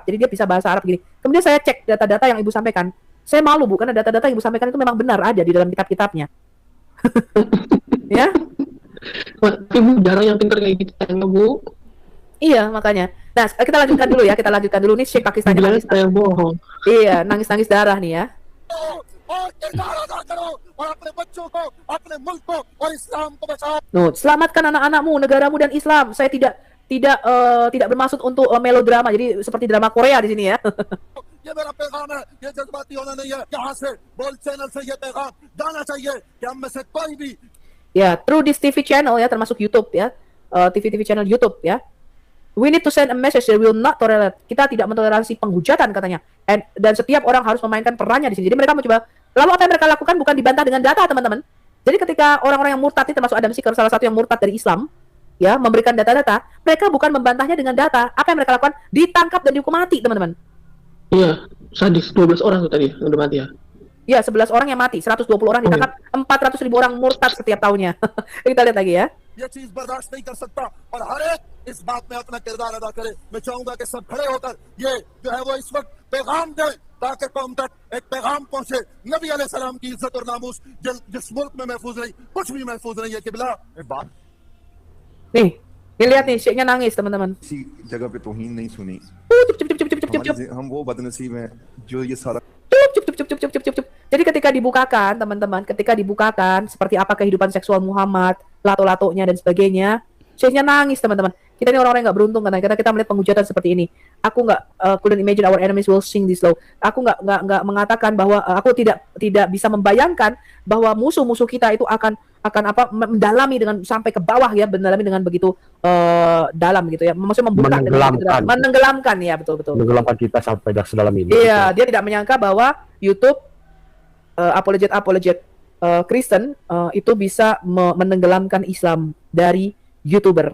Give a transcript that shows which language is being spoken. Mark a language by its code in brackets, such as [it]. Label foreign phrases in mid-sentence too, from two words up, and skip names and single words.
[id] Jadi dia bisa bahasa Arab gini. Kemudian saya cek data-data yang Ibu sampaikan. Saya malu Bu, karena data-data yang Ibu sampaikan itu memang benar ada di dalam kitab-kitabnya. Ya? Tapi Bu, jarang yang pintar kayak gitu kan, Bu. Iya, makanya. Nah, kita lanjutkan dulu ya. Kita lanjutkan dulu nih Syekh Pakistan Bilang nangis. saya bohong. Iya, nangis-nangis darah nih ya. [ur] اور کردار ادا کرو اور اپنے بچوں کو، اپنے ملک کو اور اسلام کو بچاؤ. [id] Nuh, selamatkan anak-anakmu, negaramu dan Islam. Saya tidak bermaksud untuk melodrama. Jadi seperti drama Korea di sini ya. [ur] یہ میرا پیغام ہے، یہ جذباتی ہونا نہیں ہے۔ یہاں سے بول چینل سے یہ پیغام جانا چاہیے کہ ہم میں سے کوئی بھی [id] Ya, [en] through this TV channel [id] ya, termasuk YouTube ya. [en] TV channel YouTube ya. We need to send a message that we will not tolerate. [id] Kita tidak mentoleransi penghujatan katanya. Dan setiap orang harus memainkan perannya di sini. Jadi mereka mencoba. Lalu apa yang mereka lakukan bukan dibantah dengan data, teman-teman. Jadi ketika orang-orang yang murtad ini, termasuk Adam Seeker, salah satu yang murtad dari Islam, ya, memberikan data-data, mereka bukan membantahnya dengan data. Apa yang mereka lakukan? Ditangkap dan dihukum mati, teman-teman. Iya, sadis 12 orang tuh tadi yang udah mati ya. Ya, 11 orang yang mati, 120 orang ditangkap, 400.000 orang murtad setiap tahunnya. Kita lihat lagi ya. [ur] یہ چیز برداشت نہیں کر سکتا اور ہر ایک اس بات میں اپنا کردار ادا کرے. میں چاہوں گا کہ سب کھڑے ہو کر یہ جو ہے وہ اس وقت پیغام دے تاکہ قوم تک ایک پیغام پہنچے. نبی علیہ السلام کی عزت اور ناموس جس ملک میں محفوظ نہیں، کچھ بھی محفوظ نہیں ہے. قبلہ ایک بات [id] Nih, lihat nih, Syekhnya nangis, teman-teman. [ur] کسی جگہ پہ توہین نہیں سنی. [id] Cup, cup, cup, cup, cup, cup, cup. [ur] ہم وہ بدنصیب ہیں جو یہ سارا [id] Cup. Jadi ketika dibukakan, teman-teman, ketika dibukakan seperti apa kehidupan seksual Muhammad, lato-latonya dan sebagainya, Syekhnya nangis, teman-teman. Kita ini orang-orang yang nggak beruntung karena kita melihat penghujatan seperti ini. Aku nggak [en] couldn't imagine our enemies will sing this low. [id] Aku nggak mengatakan bahwa aku tidak bisa membayangkan bahwa musuh-musuh kita itu akan apa mendalami dengan sampai ke bawah ya, mendalami dengan begitu dalam gitu ya. Maksudnya membuka dengan begitu dalam. Menenggelamkan ya, betul. Menenggelamkan kita sampai sedalam ini. Iya, dia tidak menyangka bahwa YouTube apologet Kristen itu bisa menenggelamkan Islam dari YouTuber.